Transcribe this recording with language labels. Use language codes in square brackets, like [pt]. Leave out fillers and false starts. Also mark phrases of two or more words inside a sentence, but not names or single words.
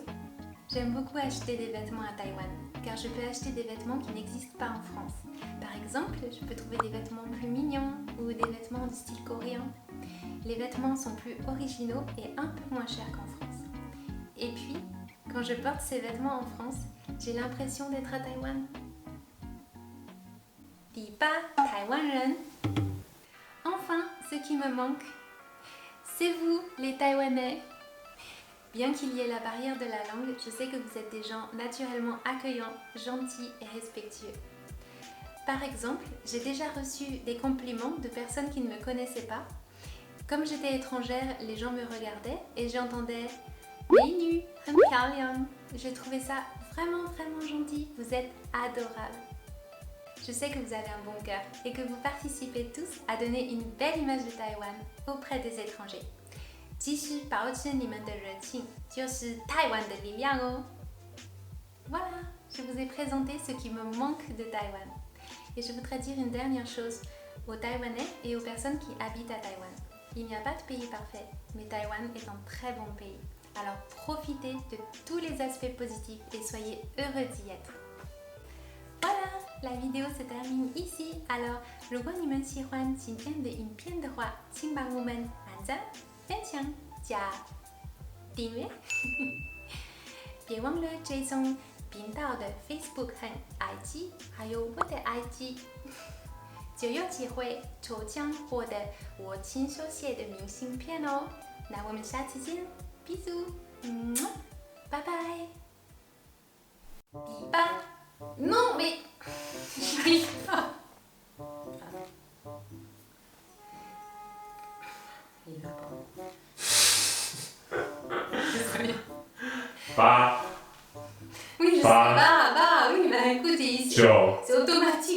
[fr] J'aime beaucoup acheter des vêtements à Taïwan car je peux acheter des vêtements qui n'existent pas en France. Par exemple, je peux trouver des vêtements plus mignons ou des vêtements de style coréen. Les vêtements sont plus originaux et un peu moins chers qu'en France. Et puis, quand je porte ces vêtements en France, j'ai l'impression d'être à Taïwan. [zh] 第八，台湾人。 [fr] Enfin, ce qui me manque, c'est vous, les Taïwanais. Bien qu'il y ait la barrière de la langue, je sais que vous êtes des gens naturellement accueillants, gentils et respectueux. Par exemple, j'ai déjà reçu des compliments de personnes qui ne me connaissaient pas. Comme j'étais étrangère, les gens me regardaient et j'entendais « [zh] 美女，很漂亮». [fr] Je trouvais ça vraiment gentil, vous êtes adorables. Je sais que vous avez un bon cœur et que vous participez tous à donner une belle image de Taïwan auprès des étrangers. [zh] 继续保持你们的热情，就是台湾的力量哦。 [fr] Voilà, je vous ai présenté ce qui me manque de Taïwan. Et je voudrais dire une dernière chose aux Taïwanais et aux personnes qui habitent à Taïwan. Il n'y a pas de pays parfait, mais Taïwan est un très bon pays. Alors profitez de tous les aspects positifs et soyez heureux d'y être. Voilà, la vidéo se termine ici. Alors, [zh] 如果你们喜欢今天的影片的话，请帮我们按赞、分享、加订阅。别忘了追踪频道的 Facebook 和 IG， 还有我的 IG， 就有机会抽奖获得我亲手写的明信片哦。那我们下次见，bisous，拜拜。 [fr] 第八。Non, mais j'arrive pas. Il va pas. Désolée. Pas. Oui, je sais. Bah, oui, bah écoutez, ici, c'est automatique.